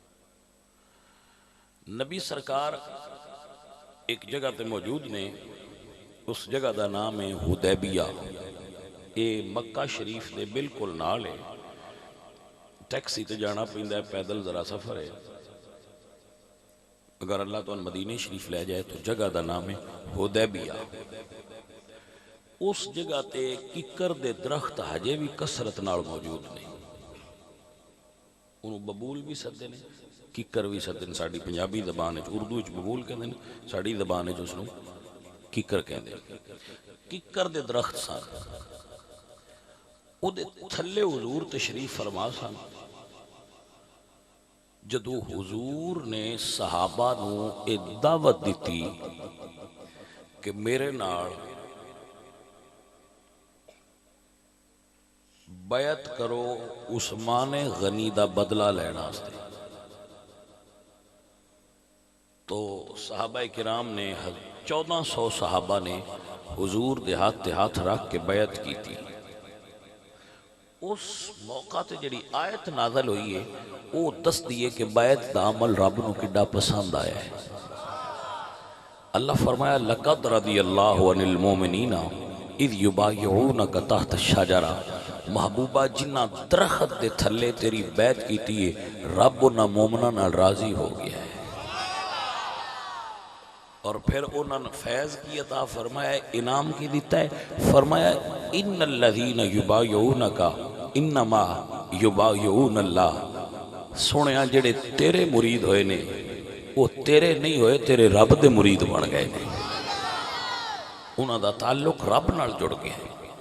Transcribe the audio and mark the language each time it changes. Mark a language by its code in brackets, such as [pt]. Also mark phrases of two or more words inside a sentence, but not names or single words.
[pa] نبی سرکار ایک جگہ تے موجود نے اس جگہ دا نام ہے حدیبیہ یہ مکہ شریف دے بالکل نال ہے ٹیکسی تے جانا پیندا ہے پیدل ذرا سفر ہے اگر اللہ تو ان مدینہ شریف لے جائے تو جگہ دا نام ہے حدیبیہ اس جگہ تے ککر دے درخت ہجے بھی کثرت نال موجود نہیں انہوں ببول بھی سدے نے ککر بھی سدے نے ساڑی پنجابی زبان ہے اردو وچ ببول کہندے نے ساڑی زبان ہے جس نو ککر کہندے ککر دے درخت سن او دے تھلے حضور تشریف فرما سن جدو حضور نے صحابہ نو ایک دعوت دیتی کہ میرے نال بیعت کرو عثمان غنی دا بدلہ لینا سے تو صحابہ کرام نے 1400 صحابہ نے حضور دے ہاتھ رکھ کے بیعت کی تھی اس موقع تے جڑی آیت نازل ہوئی ہے وہ دس دیئے کہ بیعت دا عمل رب نو کڈا پسند آیا ہے اللہ فرمایا [ar] لَقَدْ رَضِيَ اللَّهُ عَنِ الْمُؤْمِنِينَ اِذْ يُبَايِعُونَكَ تَحْتَ الشَّجَرَةِ [pa] محبوبہ جنہ درخت دے تھلے تیری بیعت کیتی ہے رب نہ مومنہ نہ راضی ہو گیا ہے اور پھر انہوں نے فیض کی عطا فرمایا انعام کی دیتا ہے فرمایا [ar] ان الذین یبایعونک انما یبایعون اللہ [pa] سنیا جڑے تیرے مرید ہوئے نے وہ تیرے نہیں ہوئے تیرے رب دے مرید بن گئے نے انہوں دا تعلق رب نال جڑ گیا ہے